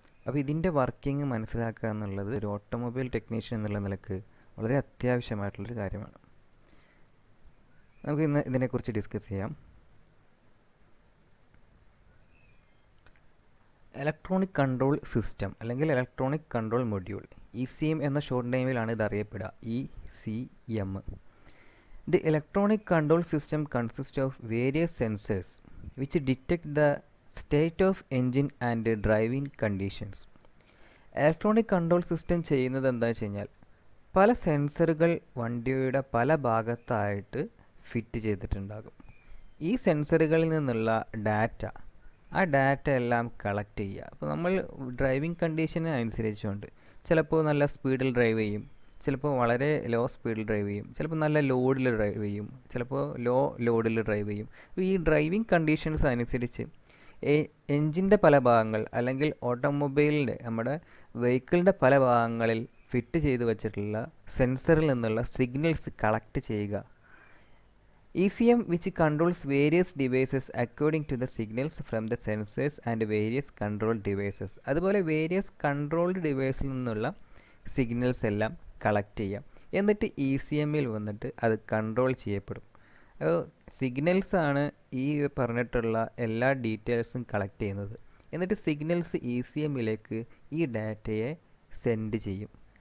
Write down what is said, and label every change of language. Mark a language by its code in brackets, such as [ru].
[ml] അപ്പോൾ ഇതിൻ്റെ വർക്കിംഗ് മനസ്സിലാക്കുക എന്നുള്ളത് ഒരു ഓട്ടോമൊബൈൽ ടെക്നീഷ്യൻ എന്നുള്ള നിലക്ക് വളരെ അത്യാവശ്യമായിട്ടുള്ളൊരു കാര്യമാണ്. നമുക്ക് ഇന്ന് ഇതിനെക്കുറിച്ച് ഡിസ്കസ് ചെയ്യാം. ഇലക്ട്രോണിക് കൺട്രോൾ സിസ്റ്റം അല്ലെങ്കിൽ ഇലക്ട്രോണിക് കൺട്രോൾ മൊഡ്യൂൾ ഇ.സി.എം എന്ന ഷോർട്ട് നെയിമിലാണ് ഇത് അറിയപ്പെടുക. ഇ.സി.എം. [en] The electronic control system consists of various sensors which detect the state of engine and driving conditions. [ml] Electronic control system ചെയ്യുന്നത് എന്താ വെച്ച് കഴിഞ്ഞാൽ പല സെൻസറുകൾ വണ്ടിയുടെ പല ഭാഗത്തായിട്ട് ഫിറ്റ് ചെയ്തിട്ടുണ്ടാകും. ഈ സെൻസറുകളിൽ നിന്നുള്ള ആ ഡാറ്റ എല്ലാം കളക്ട് ചെയ്യുക. അപ്പോൾ നമ്മൾ ഡ്രൈവിംഗ് കണ്ടീഷന് അനുസരിച്ചുകൊണ്ട് ചിലപ്പോൾ നല്ല സ്പീഡിൽ ഡ്രൈവ് ചെയ്യും, ചിലപ്പോൾ വളരെ ലോ സ്പീഡിൽ ഡ്രൈവ് ചെയ്യും, ചിലപ്പോൾ നല്ല ലോഡിൽ ഡ്രൈവ് ചെയ്യും, ചിലപ്പോൾ ലോ ലോഡിൽ ഡ്രൈവ് ചെയ്യും. ഈ ഡ്രൈവിംഗ് കണ്ടീഷൻസ് അനുസരിച്ച് എൻജിൻ്റെ പല ഭാഗങ്ങൾ അല്ലെങ്കിൽ ഓട്ടോമൊബൈലിൻ്റെ നമ്മുടെ വെഹിക്കിളിൻ്റെ പല ഭാഗങ്ങളിൽ ഫിറ്റ് ചെയ്ത് വെച്ചിട്ടുള്ള സെൻസറിൽ നിന്നുള്ള സിഗ്നൽസ് കളക്ട് ചെയ്യുക. [en] ECM which controls various devices according to the signals from the sensors and various control devices. [ml] അതുപോലെ വേരിയസ് കൺട്രോൾഡ് ഡിവൈസിൽ നിന്നുള്ള സിഗ്നൽസ് എല്ലാം കളക്ട് ചെയ്യാം. എന്നിട്ട് ECMൽ വന്നിട്ട് അത് കൺട്രോൾ ചെയ്യപ്പെടും. സിഗ്നൽസ് ആണ് ഈ പറഞ്ഞിട്ടുള്ള എല്ലാ ഡീറ്റെയിൽസും കളക്ട് ചെയ്യുന്നത്. എന്നിട്ട് സിഗ്നൽസ് ECMലേക്ക് ഈ ഡാറ്റയെ സെൻഡ് ചെയ്യും.